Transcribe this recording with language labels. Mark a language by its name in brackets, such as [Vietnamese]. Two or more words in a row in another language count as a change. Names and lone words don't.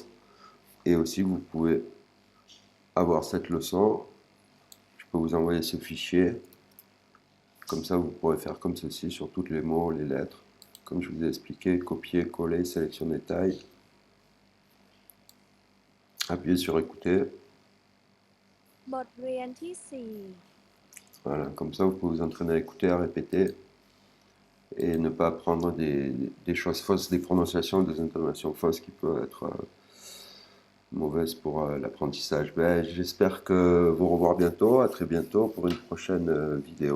[French] Et aussi, vous pouvez avoir cette leçon. Je peux vous envoyer ce fichier. Comme ça, vous pourrez faire comme ceci sur tous les mots, les lettres. Comme je vous ai expliqué, copier, coller, sélectionner taille. Appuyez sur écouter. [Thai] บทเรียนที่สี่ [French] Voilà, comme ça, vous pouvez vous entraîner à écouter, à répéter. Et ne pas prendre des choses fausses, des prononciations, des intonations fausses qui peuvent être mauvaises pour l'apprentissage. Ben, j'espère que vous revoir bientôt, à très bientôt pour une prochaine vidéo.